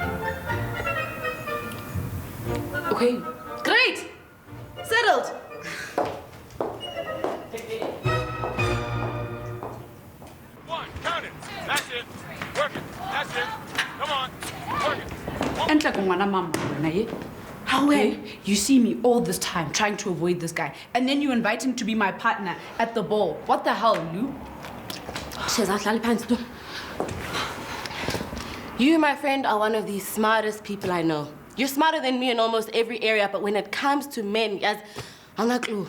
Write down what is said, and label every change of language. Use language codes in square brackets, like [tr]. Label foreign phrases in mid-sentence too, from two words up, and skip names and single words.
[en] Okay. Great! Settled! One, count it. That's it. Work it. That's it. Come on. Work it. [zu] Entle kungwana mama wena ye. [en] How okay? You see me all this time trying to avoid this guy, and then you invite him to be my partner at the ball. What the hell, Lou? You, my friend, are one of the smartest people I know. You're smarter than me in almost every area, but when it comes to men, yes, I'm not clue.